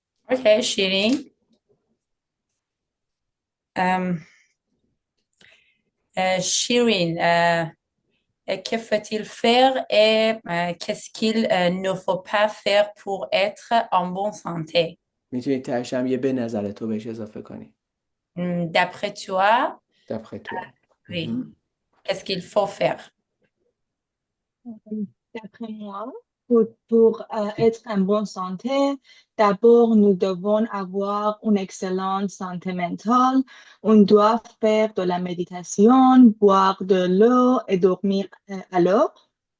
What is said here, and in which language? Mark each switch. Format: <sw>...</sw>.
<fr>Ok, Shirin. Shirin, que faut-il faire et qu'est-ce qu'il ne faut pas faire pour être en bonne santé?</fr> <fa>میتونی تهش هم یه به نظر تو بهش اضافه کنی.</fa> <fr>D'après toi, D'après toi. oui. Mhm. Qu'est-ce qu'il faut faire? D'après moi, pour être en bonne santé, d'abord, nous devons avoir une excellente santé mentale. On doit faire de la méditation, boire de l'eau et dormir à l'heure.</fr>